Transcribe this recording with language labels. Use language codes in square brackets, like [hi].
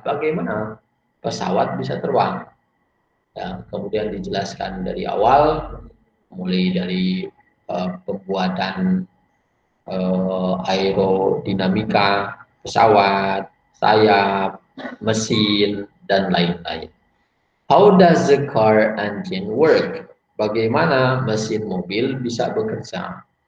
[id] Bagaimana pesawat bisa terbang? Ya, kemudian dijelaskan dari awal, mulai dari pembuatan aerodinamika pesawat, sayap, mesin, dan lain-lain. [en] How does the car engine work? [id] Bagaimana mesin mobil bisa bekerja?